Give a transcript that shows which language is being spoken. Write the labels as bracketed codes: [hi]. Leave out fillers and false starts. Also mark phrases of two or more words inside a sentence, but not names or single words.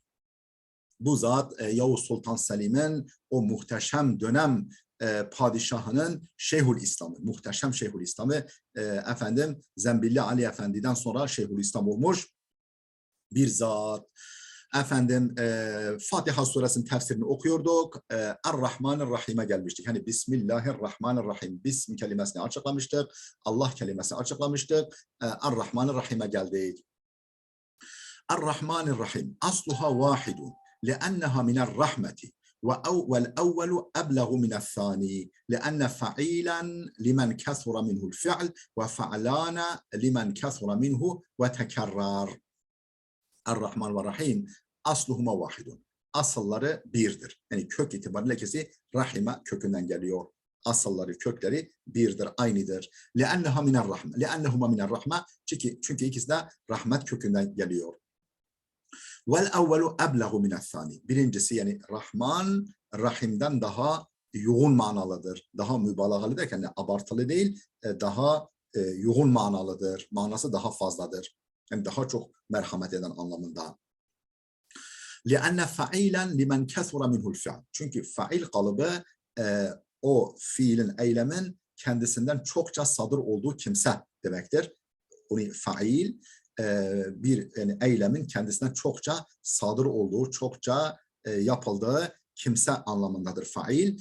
[tr] Bu zat Yavuz Sultan Selim'in o muhteşem dönem padişahının Şeyhülislam'ı, muhteşem Şeyhülislam'ı Zembilli Ali Efendi'den sonra Şeyhülislam olmuş bir zat. Fatiha suresinin tefsirini okuyorduk. Er-Rahmanir-Rahim'e gelmiştik. Hani Bismillahirrahmanirrahim. Bism kelimesini açıklamıştık. Allah kelimesini açıklamıştık. Er-Rahmanir-Rahim'e geldik. [ar] الرحمن الرحيم. أصلها واحد. لأنها من الرحمة والأول أبلغ من الثاني لأن فعيلا لمن كثر منه الفعل وفعلان لمن كثر منه وتكرر. الرحمن والرحيم أصلهما واحد. [tr] Asılları birdir. Yani kök itibariyle ikisi rahime kökünden geliyor. Asılları, kökleri birdir, aynıdır. [ar] لأنها من الرحمة. لأنهما من الرحمة. [tr] Çünkü ikisi de rahmet kökünden geliyor. [ar] وَالْاَوَّلُ اَبْلَغُ مِنَ الثَّانِ. [tr] Birincisi yani Rahman, Rahim'den daha yoğun manalıdır. Daha mübalağalı derken abartılı değil, daha yoğun manalıdır. Manası daha fazladır. Yani daha çok merhamet eden anlamında. [ar] لِأَنَّ فَعِيلًا لِمَنْ كَثُرَ مِنْهُ الْفِعْلِ. [tr] Çünkü fail kalıbı o fiilin, eylemin kendisinden çokça sadır olduğu kimse demektir. Onu fail bir yani eylemin kendisinden çokça sadır olduğu, çokça yapıldığı kimse anlamındadır fail.